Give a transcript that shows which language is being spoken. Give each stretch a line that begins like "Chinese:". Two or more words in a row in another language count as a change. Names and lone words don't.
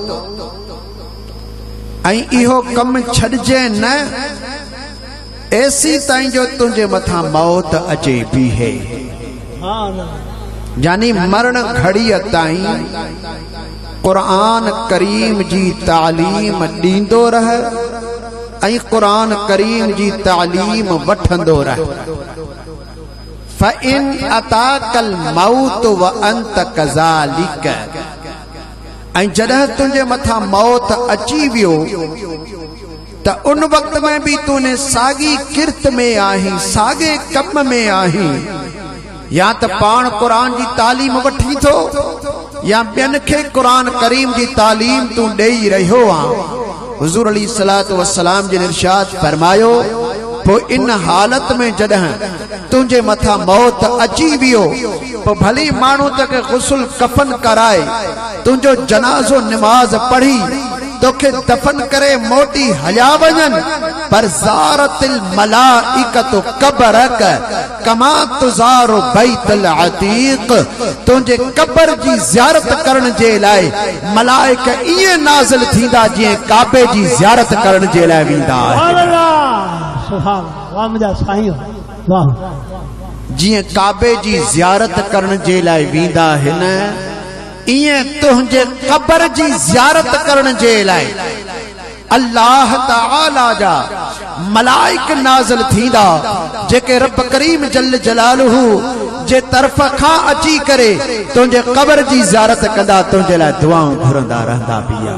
Sindhi: ऐं इहो कम छॾिजे न ऐसी ताईं जो तुंहिंजे मथां मौत अचे बीहे। यानी मरण घड़ीअ ताईं क़ुरान करीम जी तालीम ॾींदो रहे ऐं क़ुरान करीम जी तालीम वठंदो रहे।
Arabic: فإن أتاك الموت وأنت كذلك.
Sindhi: ऐं जॾहिं तुंहिंजे मथां मौत अची वियो त उन वक़्त में भी तूने साॻी किरत में आहीं, साॻे कम में आहीं। या त पाण क़ुरान जी तालीम वठी थो या ॿियनि खे क़ुरान करीम जी तालीम तूं ॾेई रहियो आहीं। हुज़ूर
Arabic: عليه الصلاة والسلام
Sindhi: जिन इरशाद फरमायो, पोइ इन हालत में जॾहिं तुंहिंजे मथां मौत अची वियो पोइ भली माण्हू तोखे गुस्ल कफन कराए, तुंहिंजो जनाज़ो निमाज़ पढ़ी तोखे दफन करे मोटी हलिया वञनि, पर
Arabic: زارت الملائكة قبرك كما تزار البيت العتيق.
Sindhi: तुंहिंजे क़ब्र जी ज़ियारत करण जे लाइ मलाइक ईअं नाज़िल थींदा जीअं काबे जी ज़ियारत करण जे लाइ वेंदा आहिनि। जीअं काबे जी ज़ियारत करण जे लाइ वेंदा आहिनि, इएं तुंहिंजे क़ब्र जी ज़ियारत करण जे लाइ अल्लाह ताला जा मलाइक नाज़िल थींदा, जेके रब करीम
Arabic: جل جلاله
Sindhi: जे तरफ़ खां अची करे तुंहिंजे क़ब्र जी ज़ियारत कंदा, तुंहिंजे लाइ दुआऊं घुरंदा रहंदा पिया।